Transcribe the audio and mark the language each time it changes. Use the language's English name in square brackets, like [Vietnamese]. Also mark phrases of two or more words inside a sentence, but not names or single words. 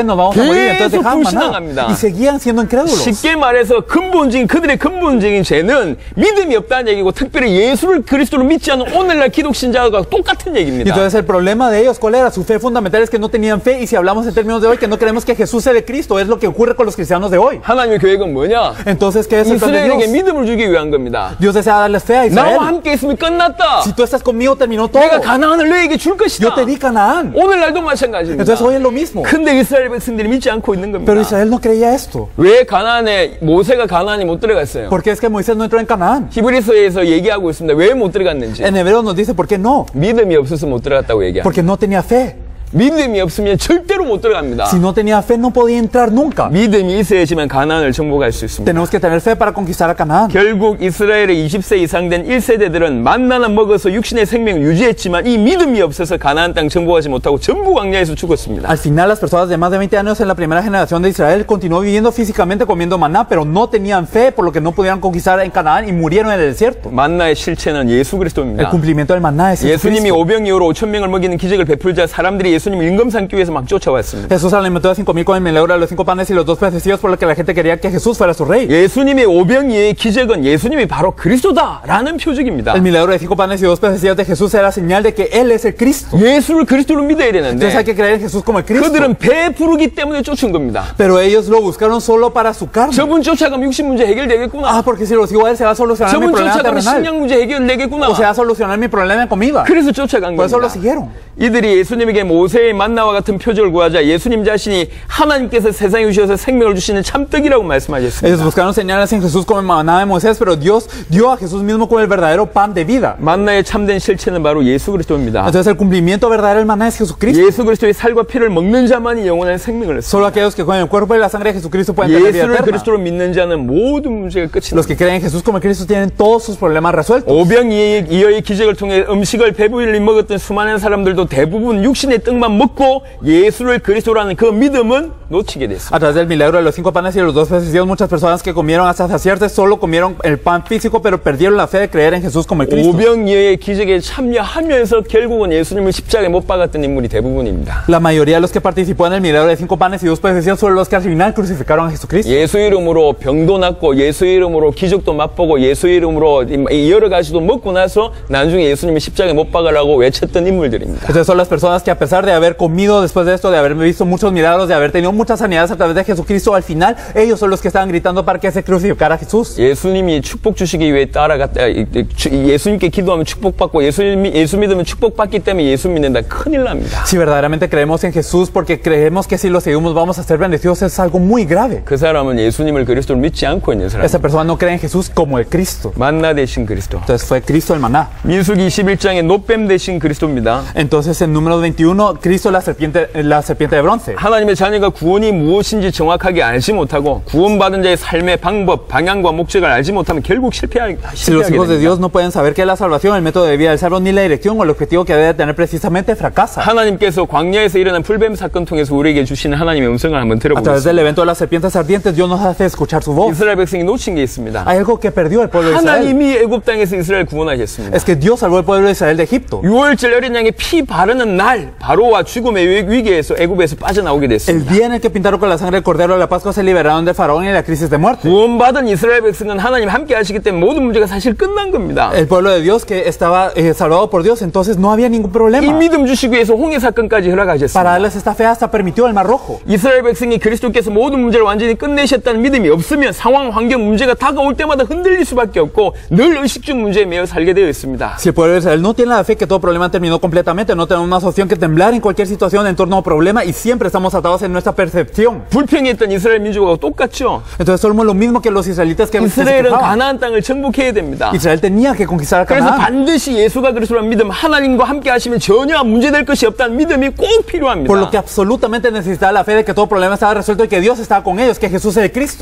[Spanish] Nos vamos a morir. Entonces dejaban maná. Y seguían siendo incrédulos. [Korean] 쉽게 말해서 그들의 근본적인 죄는 믿음이 없다는 얘기고, 특별히 예수를 그리스도로 믿지 않은 오늘날 기독 신자가 똑같은 [Spanish] Y [Korean] 얘기입니다. [Spanish] entonces el problema de ellos, ¿cuál era? Su fe fundamental es que no tenían fe. Y si hablamos en términos de hoy, que no creemos que Jesús sea el Cristo, es lo que ocurre con los cristianos de hoy. [Korean] 하나님의 계획은 뭐냐? [Spanish] Entonces, ¿qué es el plan de [Korean] 이스라엘에게 [Spanish] Dios? [Korean] 믿음을 주기 위한 겁니다. [Spanish] Dios desea darles fe a Israel. [Korean] 나와 함께 있으면 끝났다. [Spanish] Si tú estás conmigo, terminó todo. [Korean] 내가 가나안을 너에게 줄 것이다. [Spanish] Yo te di Canaán. [Korean] 오늘날도 마찬가지입니다. [Spanish] Entonces hoy es lo mismo. [Korean] 근데 이스라엘 백성들이 믿지 않고 있는 겁니다. [Spanish] Pero Israel no creía esto. [Korean] 왜 모세가 가나안에 못 들어갔어요? [Spanish] ¿Por qué es que Moisés no entró en Canaán? [Korean] 히브리서에서 얘기하고 있습니다. 왜 못 들어갔는지. [Spanish] En hebreo nos dice por qué no. [Korean] 믿음이 없어서 못 들어갔다고 얘기합니다. [Spanish] Porque no tenía fe. [Korean] 믿음이 없으면 절대로 못 들어갑니다. [Spanish] Si no tenía fe, no podía entrar nunca. [Korean] 믿음이 있어야지만 가나안을 정복할 수 있습니다. [Spanish] Tenemos que tener fe para conquistar a Canaán. [Korean] 결국 이스라엘의 20세 이상 된 1세대들은 만나는 먹어서 육신의 생명을 유지했지만 이 믿음이 없어서 가나안 땅 정복하지 못하고 전부 광야에서 죽었습니다. [Spanish] Al final, las personas de más de 20 años en la primera generación de Israel continuó viviendo físicamente comiendo maná, pero no tenían fe, por lo que no pudieron conquistar en Canaán y murieron en el desierto. [Korean] 만나의 실체는 예수 그리스도입니다. [Spanish] El cumplimiento del maná es [Korean] 예수님이 [Spanish] Jesucristo. [Korean] 오병이어로 5,000명을 먹이는 기적을 베풀자 사람들이 예수님을 임금 삼기 위해서 막 쫓아왔습니다. [Spanish] Jesús alimentó a 5,000 con el milagro de los 5 panes y los 2 pececillos, por lo que la gente quería que Jesús fuera su rey. [Korean] 예수님의 오병이의 기적은 예수님이 바로 그리스도다라는 표적입니다. [Spanish] El milagro de 5 panes y 2 pececillos de Jesús era señal de que Él es el Cristo. [Korean] 예수를 그리스도로 믿어야 [Spanish] Entonces hay [Korean] 되는데 [Spanish] que creer en Jesús como el Cristo. [Korean] 그들은 배부르기 때문에 쫓은 겁니다. [Spanish] Pero ellos lo buscaron solo para su carne. [Korean] 저분 쫓아가면 육신 문제 해결되겠구나. [Spanish] Porque si lo sigo a Él se va a solucionar mi [Korean] 저분 [Spanish] problema [Korean] 쫓아가면 [Spanish] terrenal. [Korean] 식량 문제 해결되겠구나. [Spanish] O se va a solucionar mi problema en comida. [Korean] 그래서 쫓아간 [Spanish] Por eso lo [Korean] 겁니다. [Spanish] siguieron. [Korean] 이들이 예수님에게 모세의 만나와 같은 표적을 구하자 예수님 자신이 하나님께서 세상에 주셔서 생명을 주시는 참떡이라고 [Spanish] Ellos [Korean] 말씀하셨습니다. [Spanish] buscaron señales en Jesús como el maná de Moisés, pero Dios dio a Jesús mismo como el verdadero pan de vida. [Korean] 만나의 참된 실체는 바로 예수 그리스도입니다. [Spanish] Entonces el cumplimiento verdadero del maná es Jesucristo. [Korean] 예수 그리스도의 살과 피를 먹는 자만이 영원한 생명을 얻습니다. [Spanish] Solo aquellos que con el cuerpo y la sangre de Jesucristo pueden tener vida [Korean] 예수를 [Spanish] eterna. [Korean] 그리스도로 믿는 자는 모든 문제가 끝이 [Spanish] Los que [Korean] 납니다. [Spanish] creen en Jesús como el Cristo tienen todos sus problemas resueltos. [Korean] 오병이어의 기적을 통해 음식을 배불리 먹었던 수많은 사람들도 대부분 육신의 떡만 먹고 예수를 그리스도라는 그 믿음은 놓치게 됐습니다. [Spanish] A través del milagro de los 5 panes y los 2 pececillos, muchas personas que comieron hasta saciarse solo comieron el pan físico, pero perdieron la fe de creer en Jesús como el Cristo. [Korean] 오병이어의 기적에 참여하면서 결국은 예수님을 십자가에 못 박았던 인물이 대부분입니다. [Spanish] La mayoría de los que participó en el milagro de 5 panes y 2 pececillos fueron los que al final crucificaron a Jesucristo. [Korean] 예수 이름으로 병도 낫고 예수 이름으로 기적도 맛보고 예수 이름으로 여러 가지도 먹고 나서 나중에 예수님을 십자가에 못 박으라고 외쳤던 인물들입니다. [Spanish] Entonces son las personas que a pesar de haber comido después de esto, de haber visto muchos milagros, de haber tenido muchas sanidades a través de Jesucristo, al final ellos son los que estaban gritando para que se crucificara a Jesús. [Korean] 예수님이 축복 주시기 위해 예수님께 기도하면 축복받고 예수 믿으면 축복받기 때문에 예수 믿는다. 큰일 납니다. [Spanish] Si verdaderamente creemos en Jesús porque creemos que si lo seguimos vamos a ser bendecidos, es algo muy grave. [Korean] 그 사람은 예수님을 그리스도를 믿지 않고 있는 사람. [Spanish] Esa persona no cree en Jesús como el Cristo. [Korean] 만나 대신 그리스도. [Spanish] Entonces fue Cristo el maná. [Korean] 민수기 21장에 노뱀 대신 그리스도입니다. [Spanish] Entonces en número 21, Cristo la serpiente de bronce. [Korean] 하나님의 자녀가 구원이 무엇인지 정확하게 알지 못하고 구원받은 자의 삶의 방법, 방향과 목적을 알지 못하면 결국 실패하게 [Spanish] Si los hijos de [Korean] 됩니다. [Spanish] Dios no pueden saber qué es la salvación, el método de vida del salvo, ni la dirección o el objetivo que debe tener precisamente, fracasa. [Korean] 하나님께서 광야에서 일어난 풀뱀 사건 통해서 우리에게 주시는 하나님의 음성을 한번 [Spanish] A través [Korean] 들어보겠습니다. [Spanish] del evento de las serpientes ardientes, Dios nos hace escuchar su voz. [Korean] 이스라엘 백성이 놓친 게 있습니다. [Spanish] Hay algo que perdió el pueblo de Israel. [Korean] 하나님이 애굽 땅에서 이스라엘 구원하셨습니다. [Spanish] Es que Dios salvó al pueblo de Israel de Egipto. [Korean] 6월절 어린 양의 피 바르는 날 바로와 죽음의 위기에서 애굽에서 빠져나오게 [Spanish] El [Korean] 됐습니다. [Spanish] día en tiene que pintarlo con la sangre del cordero de la Pascua, se liberaron del faraón y de la crisis de muerte. [Korean] 구원받은 이스라엘 백성은 하나님 함께 하시기 때문에 모든 문제가 사실 끝난 겁니다. [Spanish] El pueblo de Dios que estaba salvado por Dios, entonces no había ningún [Korean] 이 [Spanish] problema. [Korean] 믿음 주시기 위해서 홍해 사건까지 [Spanish] Para [Korean] 허락하셨습니다. [Spanish] darles esta fe hasta permitió el Mar Rojo. [Korean] 이스라엘 백성이 그리스도께서 모든 문제를 완전히 끝내셨다는 믿음이 없으면 상황, 환경, 문제가 다가올 때마다 흔들릴 수밖에 없고 늘 의식주 문제에 매여 살게 되어 있습니다. [Spanish] Si el pueblo de Israel no tiene la fe que todo problema terminó completamente, no tenemos más opción que temblar en cualquier situación en torno a un problema y siempre estamos atados en nuestra percepción. [Korean] 불평했던 이스라엘 민족하고 똑같죠. [Spanish] Entonces somos lo mismo que los israelitas que se [Korean] 이스라엘은 [Spanish] quejaban. [Korean] 가나안 땅을 정복해야 됩니다. [Spanish] Israel tenía que conquistar [Korean] 그래서 [Spanish] Canaán. [Korean] 반드시 예수가 그리스도라는 믿음, 하나님과 함께 하시면 전혀 문제될 것이 없다는 믿음이 꼭 필요합니다. [Spanish] Por lo que absolutamente necesitaba la fe de que todo problema estaba resuelto y que Dios estaba con ellos, que Jesús es el Cristo.